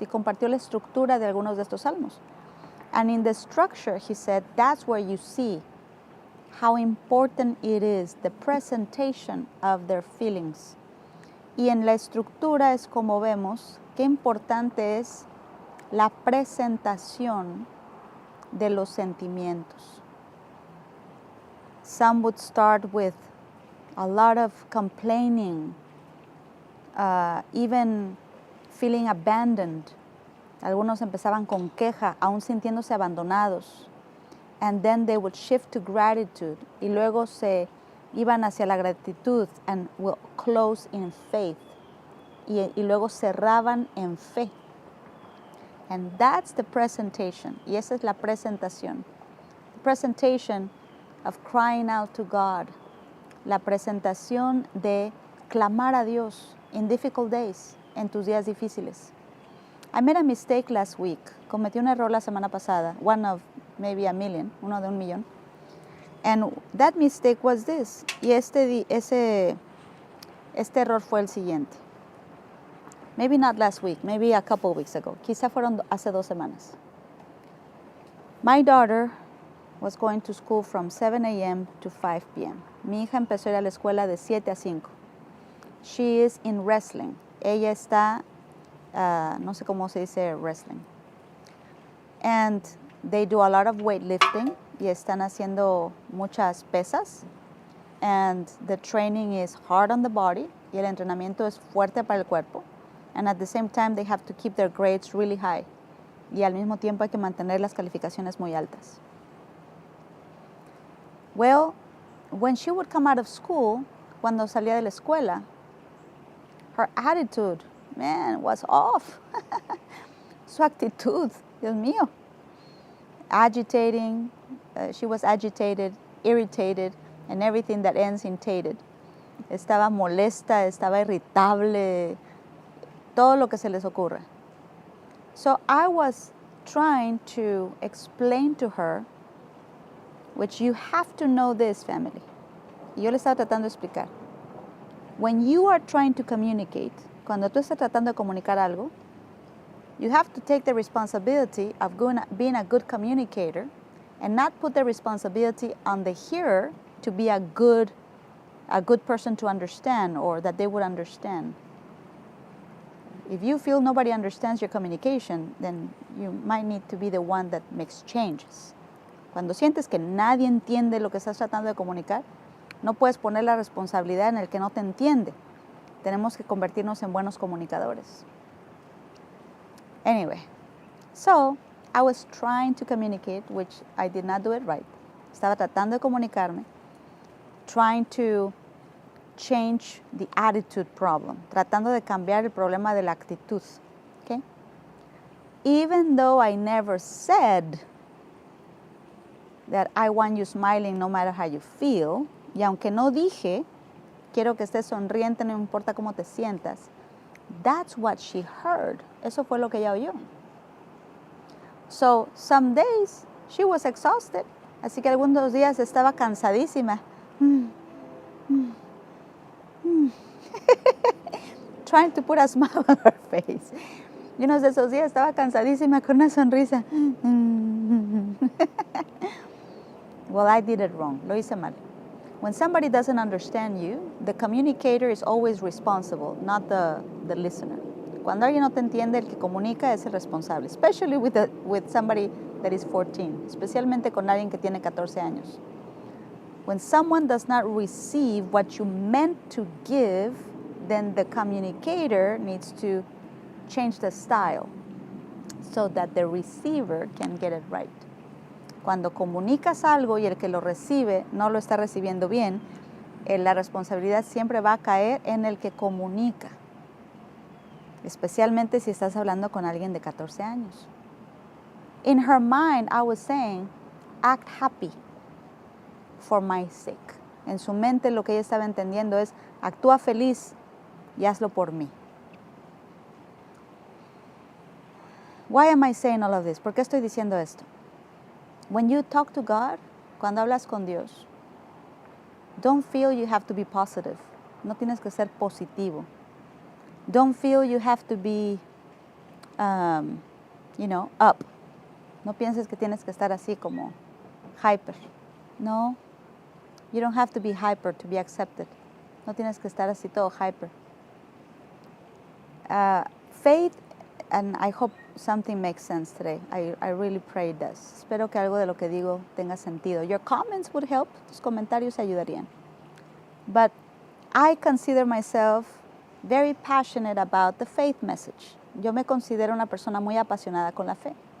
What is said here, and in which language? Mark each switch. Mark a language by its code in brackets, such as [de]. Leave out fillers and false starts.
[es] Y compartió la estructura de algunos de estos salmos. [en] And in the structure, he said, that's where you see how important it is, the presentation of their feelings. [es] Y en la estructura es como vemos qué importante es la presentación de los sentimientos. [en] Some would start with a lot of complaining, even feeling abandoned. [es] Algunos empezaban con queja, aún sintiéndose abandonados. [en] And then they would shift to gratitude. [es] Y luego se iban hacia la gratitud [en] and will close in faith. [es] Y luego cerraban en fe. [en] And that's the presentation. [es] Y esa es la presentación. [en] The presentation of crying out to God. [es] La presentación de clamar a Dios [en] in difficult days, [es] en tus días difíciles. [en] I made a mistake last week. [es] Cometí un error la semana pasada. [en] One of maybe a million. [es] Uno de un millón. [en] And that mistake was this. [es] Y este error fue el siguiente. [en] Maybe not last week. Maybe a couple weeks ago. [es] Quizá fueron hace 2 semanas. [en] My daughter was going to school from 7 a.m. to 5 p.m. [es] Mi hija empezó a ir a la escuela de 7 a 5. [en] She is in wrestling. [es] Ella está, no sé cómo se dice wrestling. [en] And they do a lot of weightlifting [es] y están haciendo muchas pesas. [en] And the training is hard on the body [es] y el entrenamiento es fuerte para el cuerpo. [en] And at the same time they have to keep their grades really high. [es] Y al mismo tiempo hay que mantener las calificaciones muy altas. [en] Well, when she would come out of school, [es] cuando salía de la escuela, [en] her attitude, man, was off. [es] Su actitud, Dios mío. [en] Agitating, she was agitated, irritated, and everything that ends in tated. [es] Estaba molesta, estaba irritable, todo lo que se les ocurra. [en] So I was trying to explain to her, which you have to know this, family. [es] Y yo le estaba tratando de explicar. [en] When you are trying to communicate, [es] cuando tú estás tratando de comunicar algo, [en] you have to take the responsibility of being a good communicator and not put the responsibility on the hearer to be a good person to understand or that they would understand. If you feel nobody understands your communication, then you might need to be the one that makes changes. [es] Cuando sientes que nadie entiende lo que estás tratando de comunicar, no puedes poner la responsabilidad en el que no te entiende. Tenemos que convertirnos en buenos comunicadores. [en] Anyway, so I was trying to communicate, which I did not do it right. [es] Estaba tratando de comunicarme, [en] trying to change the attitude problem, [es] tratando de cambiar el problema de la actitud. [en] Okay? Even though I never said that I want you smiling no matter how you feel, [es] y aunque no dije, quiero que estés sonriente, no importa cómo te sientas, [en] that's what she heard. [es] Eso fue lo que ella oyó. [en] So, some days she was exhausted. [es] Así que algunos días estaba cansadísima. [en] Trying to put a smile on her face. [es] Y unos de esos días estaba cansadísima con una sonrisa. [en] Well, I did it wrong. [es] Lo hice mal. [en] When somebody doesn't understand you, the communicator is always responsible, not the listener. [es] Cuando alguien no te entiende, el que comunica es el responsable, [en] especially with somebody that is 14, [es] especialmente con alguien que tiene 14 años. [en] When someone does not receive what you meant to give, then the communicator needs to change the style so that the receiver can get it right. [es] Cuando comunicas algo y el que lo recibe no lo está recibiendo bien, la responsabilidad siempre va a caer en el que comunica, especialmente si estás hablando con alguien de 14 años. [en] In her mind, I was saying, act happy for my sake. [es] En su mente lo que ella estaba entendiendo es, actúa feliz y hazlo por mí. [en] Why am I saying all of this? [es] ¿Por qué estoy diciendo esto? [en] When you talk to God, [es] cuando hablas con Dios, [en] don't feel you have to be positive. [es] No tienes que ser positivo. [en] Don't feel you have to be, up. [es] No pienses que tienes que estar así como hyper. [en] No, you don't have to be hyper to be accepted. [es] No tienes que estar así todo hyper. [en] Faith, and I hope something makes sense today. I really pray it does. [es] Espero que algo de lo que digo tenga sentido. [en] Your comments would help. [es] Tus comentarios ayudarían. [en] But I consider myself very passionate about the faith message. [es] Yo me considero una persona muy apasionada con la fe.